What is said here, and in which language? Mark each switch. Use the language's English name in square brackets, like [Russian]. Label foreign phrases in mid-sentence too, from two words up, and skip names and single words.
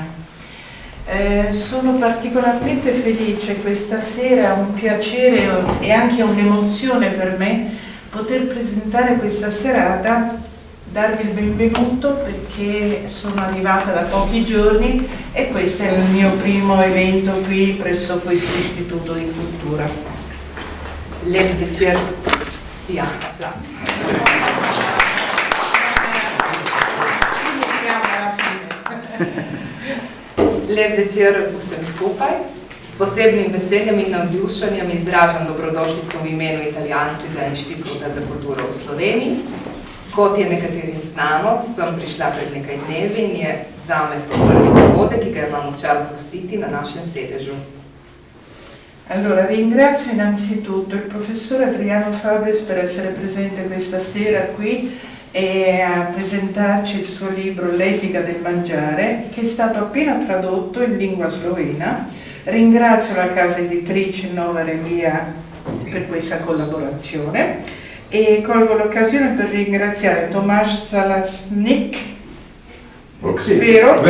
[Italian] Sono particolarmente felice questa sera, un piacere e anche un'emozione per me poter presentare questa serata, darvi il benvenuto perché sono arrivata da pochi giorni e questo è il mio primo evento qui presso questo Istituto di Cultura. [Slovenian] Lep večer. Ja, Lep večer vsem skupaj. S posebnim veseljem in navdušenjem izražam dobrodošlico v imenu Italijanskega inštituta za kulturo v Sloveniji. Kot je nekaterim znano, sem prišla pred nekaj dnevi in je zame to prvi dogodek, ki ga imam čas gostiti na našem sedežu. [Italian] Allora, ringrazio innanzitutto il professore Adriano Fabris per essere presente questa sera qui e a presentarci il suo libro L'etica del mangiare, che è stato appena tradotto in lingua slovena. Ringrazio la casa editrice Nova Relia per questa collaborazione e colgo l'occasione per ringraziare Tomaž Zalasnik, vero?